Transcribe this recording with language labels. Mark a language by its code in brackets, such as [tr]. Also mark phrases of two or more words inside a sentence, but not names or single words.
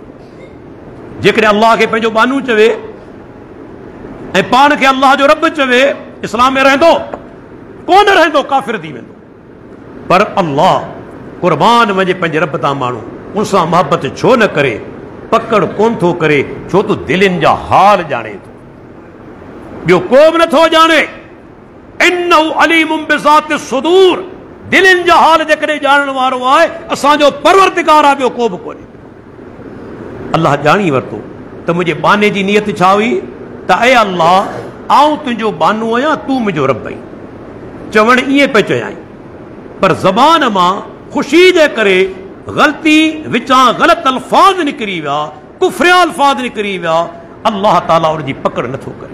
[sd] जेकॾहिं अल्लाह खे पंहिंजो बानू चवे ऐं पाण खे अल्लाह जो रब चवे, इस्लाम में रहंदो कोन रहंदो, काफ़िर थी वेंदो। पर अल्लाह कुर्बान वञे पंहिंजे रब तां माण्हू उन सां मोहबत छो न करे? पकड़ कोन थो करे, छो तो दिलनि जा हाल ॼाणे थो, ॿियो को बि नथो ॼाणे। [ar] إنه عليم بذات الصدور, [sd] दिलनि जा हाल जेकॾहिं ॼाणण वारो आहे असांजो परवरदिगार आहे, ॿियो को बि कोन्हे। अल्लाह ॼाणी वरितो त मुंहिंजे बाने जी नियत छा हुई, त ऐ अल्लाह आऊं तुंहिंजो बानू आहियां, तूं मुंहिंजो रब आहीं। चवणु ईअं पे चयाई, पर ज़बान मां ख़ुशी जे करे ग़लती विचां ग़लत अल्फाज़ निकिरी विया, कुफ्रिया अल्फाज़ निकिरी विया, अल्लाह ताला उनजी पकड़ नथो करे।